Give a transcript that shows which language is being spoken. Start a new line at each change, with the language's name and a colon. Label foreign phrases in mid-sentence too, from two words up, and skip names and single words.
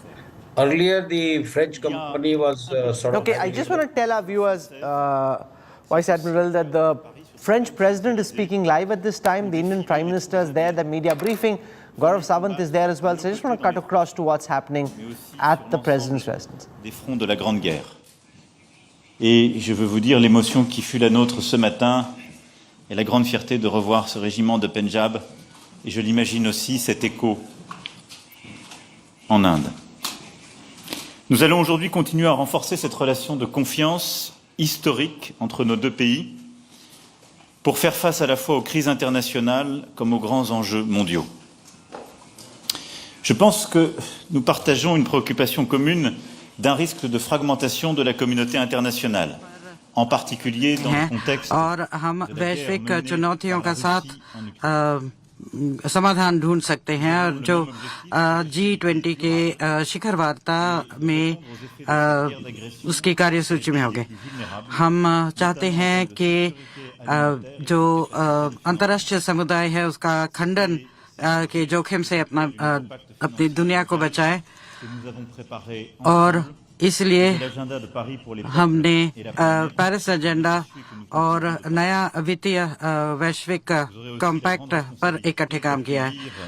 English: Earlier, the French company was sort of... Okay, I just want to tell our viewers, Vice Admiral, that the French President is speaking live at this time. The Indian Prime Minister is there, the media briefing. Gaurav Sawant is there as well. So I just want to cut across to what's happening at the President's residence.
French: Des fronts de la Grande Guerre. Et je veux vous dire l'émotion qui fut la nôtre ce matin et la grande fierté de revoir ce régiment de Punjab. Et je l'imagine aussi cet écho en Inde. Nous allons aujourd'hui continuer à renforcer cette relation de confiance historique entre nos deux pays pour faire face à la fois aux crises internationales comme aux grands enjeux mondiaux. Je pense que nous partageons une préoccupation commune d'un risque de fragmentation de la communauté internationale, en particulier dans le contexte
Hindi: समाधान ढूंढ सकते हैं, और जो G20 के शिखर वार्ता में उसकी कार्यसूची में होंगे। हम चाहते हैं कि जो अंतर्राष्ट्रीय समुदाय है उसका खंडन के जोखिम से अपनी दुनिया को बचाए, और इसलिए हमने पेरिस एजेंडा और नया वित्तीय वैश्विक कॉम्पैक्ट पर इकट्ठे काम किया है।